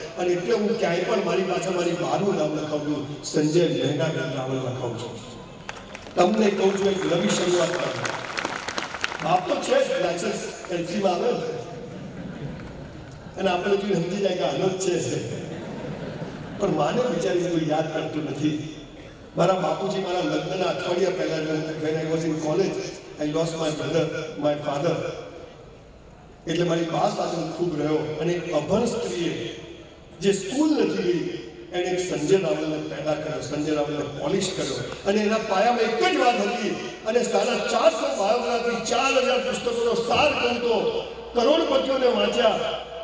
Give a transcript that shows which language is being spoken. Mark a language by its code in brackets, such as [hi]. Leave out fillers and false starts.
[gu] અને એટલે હું ક્યાંય પણ મારી પાછળ મારી માનું નામ લખાવું છું, સંજય મહેંગા રાવલ લખાવું છું. તમને કહું છું, એક નવી શરૂઆત કરો. બાપ તો છે જ, લાયસન્સ એલસીમાં આવે. અને આપણે જોઈને સમજી જાય કે આનો જ છે, પણ માને બિચારી કોઈ યાદ કરતું નથી. મારા બાપુજી મારા લગ્નના અઠવાડિયા પહેલા [en] when I was in college, I lost my brother, my father. [gu] એટલે મારી બા સાથે હું ખૂબ રહ્યો અને એક અભણ સ્ત્રીએ જે સ્કૂલ નથી ગઈ એણે એક સંજય રાવલને પેદા કર્યો, સંજય રાવલને પોલિશ કર્યો અને એના પાયામાં એક જ વાત હતી અને 450 બાયોગ્રાફી 4000 પુસ્તકોનો સાર કહું તો કરોડપતિઓને વાંચ્યા.